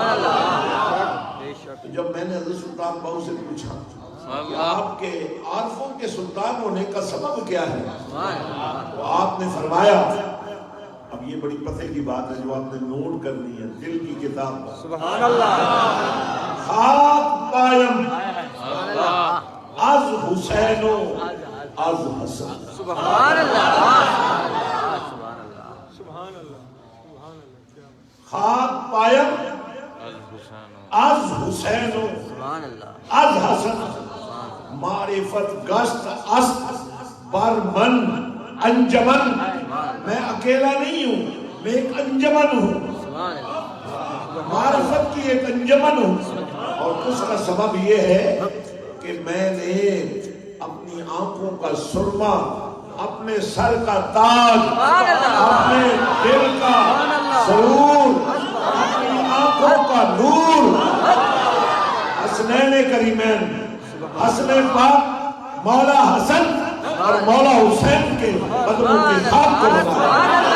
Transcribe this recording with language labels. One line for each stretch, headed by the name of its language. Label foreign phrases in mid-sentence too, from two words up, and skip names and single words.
Urdu: جب میں نے حضرت سلطان بہو سے پوچھا کہ آپ کے عارفوں کے سلطان ہونے کا سبب کیا ہے؟ تو آپ نے فرمایا، اب یہ بڑی پتے کی بات ہے جو آپ نے نوٹ کرنی ہے دل کی کتاب پر،
Arabic: سبحان اللہ،
Persian: خاک پایم از حسین و از حسن.
Arabic: سبحان اللہ،
Persian: خاک پایم از حسین و از حسن، معرفت گشت است بر من انجمن.
Urdu: میں اکیلا نہیں ہوں، میں ایک انجمن ہوں، معرفت کی ایک انجمن ہوں. اور اس کا سبب یہ ہے کہ میں نے اپنی آنکھوں کا سرما، اپنے سر کا تاج، اپنے دل کا سرور، اپنی آنکھوں کا نور حسنین کریمین، حسن پاک مولا حسن اور مولا حسین کے قدموں کے خاک کو بنایا.